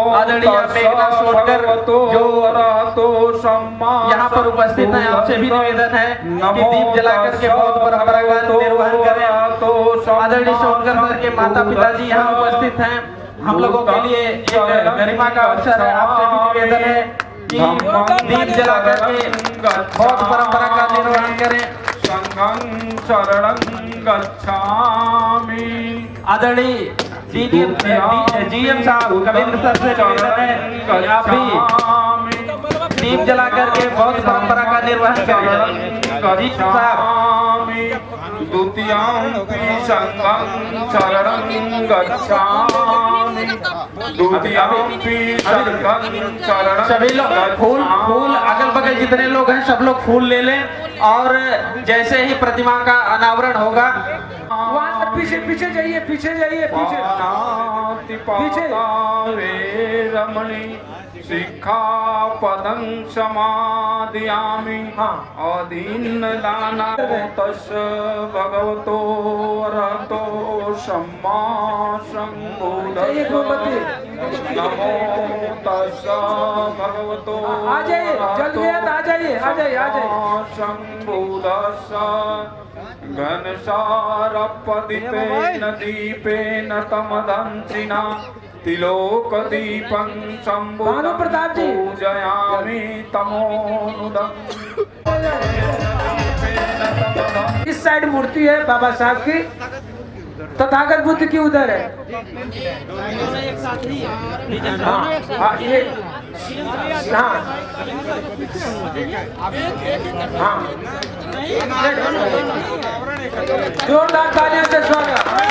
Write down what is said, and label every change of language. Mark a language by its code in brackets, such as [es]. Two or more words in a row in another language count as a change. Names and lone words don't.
[hi] आदरणीय मेघनाथ सोनकर जो यहाँ पर उपस्थित हैं, आपसे भी निवेदन है कि दीप जलाकर के बौद्ध परंपरा का निर्वहन करें। आदरणीय सोनकर सर के माता पिताजी यहाँ उपस्थित हैं। हम लोगों के लिए एक गरिमा का अवसर है। आपसे भी निवेदन है कि दीप जलाकर के बौद्ध परंपरा का निर्वहन करें। [pi] संघं शरणं गच्छामि। [hi] आदरणीय जीएम साहब कविंद्र सर से निवेदन है कि आप भी दीप जलाकर के बौद्ध परंपरा का निर्वहन करें। जीएम साहब [pi] द्वितीयंपि संघं शरणं गच्छामि। द्वितीयंपि संघं शरणं [hi] सभी लोग फूल अगल बगल जितने लोग हैं सब लोग फूल ले लें और जैसे ही प्रतिमा का अनावरण होगा पीछे जाइए पीछे [pi] रमणी सिक्खापदं समादयामि। अदीनदाना तस्य भगवतो अरहतो सम्मा सम्बुद्धस्स। नमो तस्य भगवतो [hi] आ जाइए जल्दी आ जाइए [pi] सम्बुद्धस्स। घनसारपदितेन दीपेन तमदंसिना तिलोकदीपं [hi] भानु प्रताप जी [pi] पूजयामि तमोनुदम्। [hi] इस साइड मूर्ति है बाबा साहब की, तथागत बुद्ध की उधर है। हाँ ये हाँ जोरदार तालियों से स्वागत।